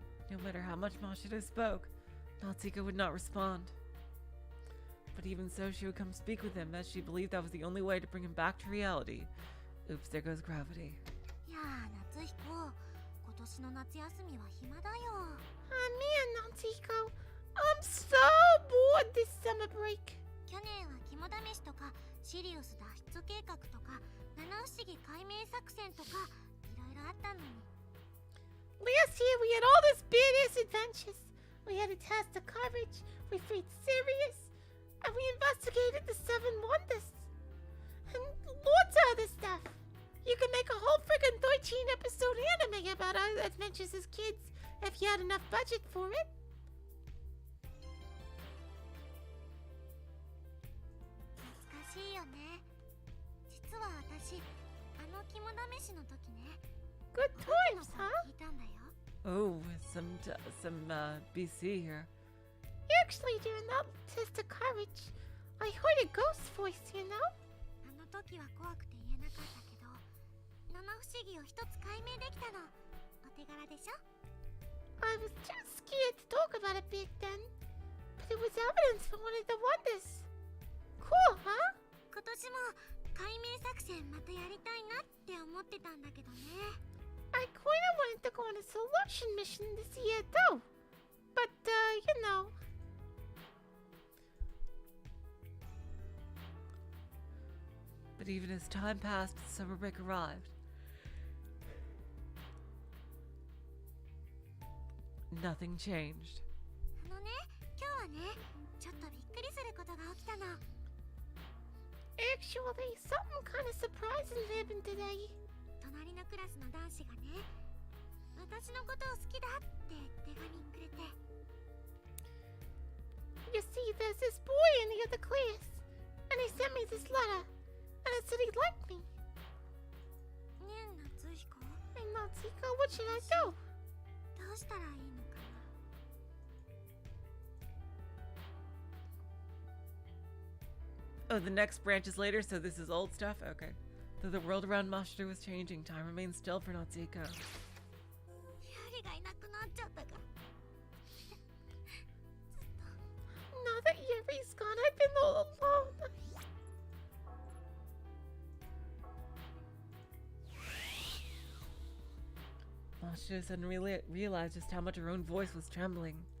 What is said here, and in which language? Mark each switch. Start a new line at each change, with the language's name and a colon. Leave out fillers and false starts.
English: No matter how much Machiro spoke, Natsuko would not respond. But even so, she would come speak with him, as she believed that was the only way to bring him back to reality. Oops, there goes gravity.
Japanese: いやー、夏彦、今年の夏休みは暇だよ。
English: Oh man, Natsuhiko. I'm so bored this summer break.
Japanese: 去年は肝試しとか、シリウス脱出計画とか、七不思議解明作戦とか、いろいろあったのに。
English: Last year we had all these badass adventures. We had to test the courage, we freed Sirius, and we investigated the 7 wonders. And lots of other stuff. You could make a whole friggin' 13-episode anime about our adventures as kids if you had enough budget for it.
Japanese: 懐かしいよね。実は私、あの肝試しの時ね。
English: Good times, huh?
Japanese: 聞いたんだよ。
English: Oh, some BC here. Actually, during that test of courage, I heard a ghost voice, you know?
Japanese: あの時は怖くて言えなかったけど、七不思議を一つ解明できたの。お手柄でしょ？
English: I was too scared to talk about it back then, but it was evidence for one of the wonders. Cool, huh?
Japanese: 今年も解明作戦またやりたいなって思ってたんだけどね。
English: I kinda wanted to go on a selection mission this year too. But, you know. But even as time passed, the summer break arrived. Nothing changed.
Japanese: あのね、今日はね、ちょっとびっくりすることが起きたの。
English: Actually, something kinda surprising happened today.
Japanese: 隣隣のクラスの男子がね、私のことを好きだって手紙くれて。
English: You see, there's this boy in the other class, and he sent me this letter, and it said he liked me.
Japanese: ねえ、夏彦。
English: Hey, Natsuko, what should I do?
Japanese: どうしたらいいのかな。
English: Oh, the next branch is later, so this is old stuff? Okay. Though the world around Mashiro was changing, time remains still for Natsuko.
Japanese: ユリがいなくなっちゃったか。
English: Now that Yuri's gone, I've been all alone. Mashiro suddenly realized just how much her own voice was trembling.